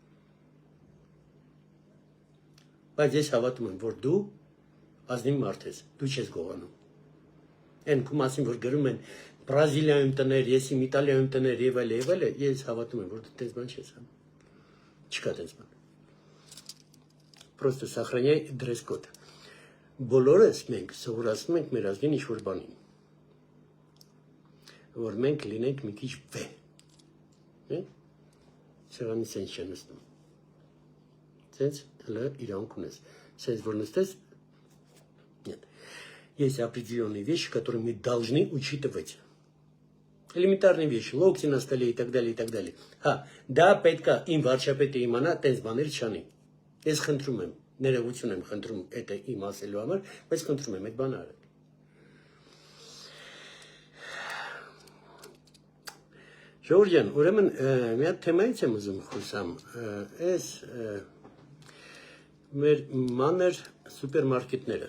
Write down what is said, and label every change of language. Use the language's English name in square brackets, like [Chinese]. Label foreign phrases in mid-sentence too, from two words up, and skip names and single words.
[Armenian] բայց ես հավատում եմ որ դու ազնիվ մարդ ես դու չես գողանում այն քո մասին որ գրում են Բրազիլիայում տներ ես իմ Իտալիայում տներ եւ այլ ես հավատում եմ որ դու տես բան չես անում չկա տես բան [Russian] Просто сохраняй дресс-код [Armenian] բոլորս մենք սովորացնում ենք մեր ազգին ինչ-որ բանին որ մենք լինենք մի քիչ վե սեղանի սենց չեն նստում սենց հլը իրանք ունես սենց որ նստես [Russian] есть определенные вещи которые мы должны учитывать элементарные вещи локти на столе и так далее [Armenian] հա դա պետք է իմ վարչապետը իմանա տես բաներ չանի ես խնդրում եմ ներողություն եմ խնդրում դա իմ ասելու համար բայց խնդրում եմ այդ բանը արեք Ժորժյան, ուրեմն մի հատ թեմայից եմ ուզում խոսամ, այս մեր մանր սուպերմարկետները,